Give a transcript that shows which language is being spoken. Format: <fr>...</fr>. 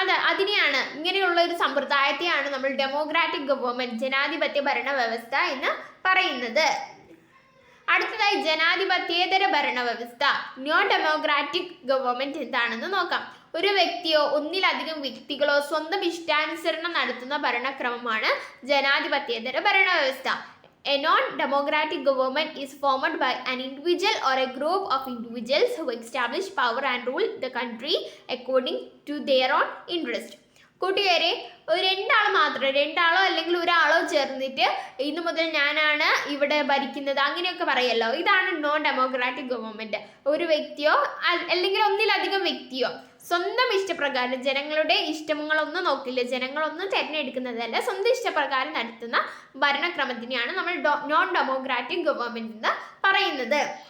<ml>അതിനെയാണ്, ഇങ്ങനെയുള്ള ഒരു സമ്പ്രദായത്തെയാണ് നമ്മൾ ഡെമോക്രാറ്റിക് ഗവൺമെന്റ്, ജനാധിപത്യ ഭരണ വ്യവസ്ഥ എന്ന് പറയുന്നത്. അടുത്തതായി ജനാധിപത്യേതര ഭരണ വ്യവസ്ഥ, നോൺ ഡെമോക്രാറ്റിക് ഗവൺമെന്റ് എന്താണെന്ന് നോക്കാം. ഒരു വ്യക്തിയോ ഒന്നിലധികം വ്യക്തികളോ സ്വന്തം ഇഷ്ടാനുസരണം നടത്തുന്ന ഭരണക്രമമാണ് ജനാധിപത്യേതര ഭരണ വ്യവസ്ഥ.</ml> <en>A non-democratic government is formed by an individual or a group of individuals who establish power and rule the country according to their own interest.</en> <ml>കൂട്ടുകാരെ, രണ്ടാളോ അല്ലെങ്കിൽ ഒരാളോ ചേർന്നിട്ട് ഇന്നു മുതൽ ഞാനാണ് ഇവിടെ ഭരിക്കുന്നത് അങ്ങനെയൊക്കെ പറയല്ലോ, ഇതാണ് നോൺ ഡെമോക്രാറ്റിക് ഗവൺമെന്റ്. ഒരു വ്യക്തിയോ അല്ലെങ്കിൽ ഒന്നിലധികം വ്യക്തിയോ സ്വന്തം ഇഷ്ടപ്രകാരം, ജനങ്ങളുടെ ഇഷ്ടങ്ങളൊന്നും നോക്കില്ല, ജനങ്ങളൊന്നും തിരഞ്ഞെടുക്കുന്നതല്ല, സ്വന്തം ഇഷ്ടപ്രകാരം നടത്തുന്ന ഭരണക്രമത്തിനെയാണ് നമ്മൾ നോൺ ഡെമോക്രാറ്റിക് ഗവൺമെന്റ് എന്ന് പറയുന്നത്.</ml>